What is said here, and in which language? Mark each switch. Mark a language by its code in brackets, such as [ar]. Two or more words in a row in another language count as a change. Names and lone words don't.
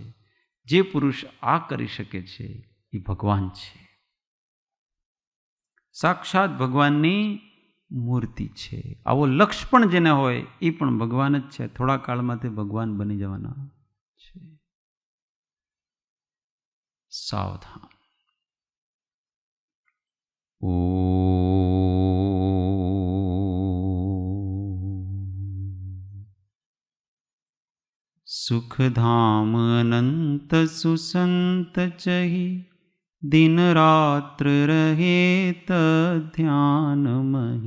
[gu] જે પુરુષ આ કરી શકે છે એ ભગવાન છે, સાક્ષાત ભગવાનની મૂર્તિ છે. આવો લક્ષ્ય પણ જેને હોય એ પણ ભગવાન જ છે. થોડા કાળમાં તે ભગવાન બની જવાના છે. સાવધાન. [hi] ઓ सुखधाम अनंत सुसंत चहि, दिन रात्र रहे ध्यान मही.